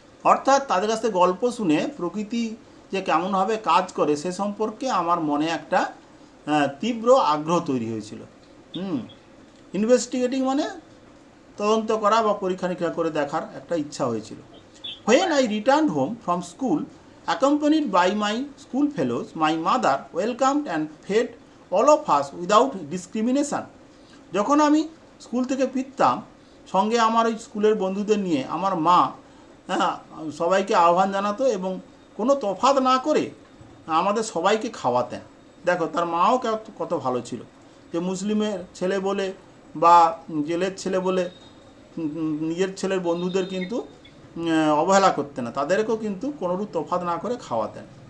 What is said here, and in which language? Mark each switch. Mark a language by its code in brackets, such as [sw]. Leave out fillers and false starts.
[bn] অর্থাৎ তাদের কাছ থেকে গল্প শুনে প্রকৃতি যে কেমনভাবে কাজ করে সে সম্পর্কে আমার মনে একটা তীব্র আগ্রহ তৈরি হয়েছিল। ইনভেস্টিগেটিং মানে তদন্ত করা বা পরীক্ষা নিরীক্ষা করে দেখার একটা ইচ্ছা হয়েছিল। [en] When I returned home from school, accompanied by my school fellows, my mother welcomed and fed all of us without discrimination. [bn] যখন আমি স্কুল থেকে ফিরতাম সঙ্গে আমার ওই স্কুলের বন্ধুদের নিয়ে, আমার মা সবাইকে আহ্বান জানাতো এবং কোনো তফাৎ না করে আমাদের সবাইকে খাওয়াতেন। দেখো তার মাও কত ভালো ছিল, যে মুসলিমের ছেলে বলে বা জেলের ছেলে বলে নিজের ছেলের বন্ধুদের কিন্তু অবহেলা করতেন না, তাদেরকেও কিন্তু কোনোরূপ তফাৎ না করে খাওয়াতেন।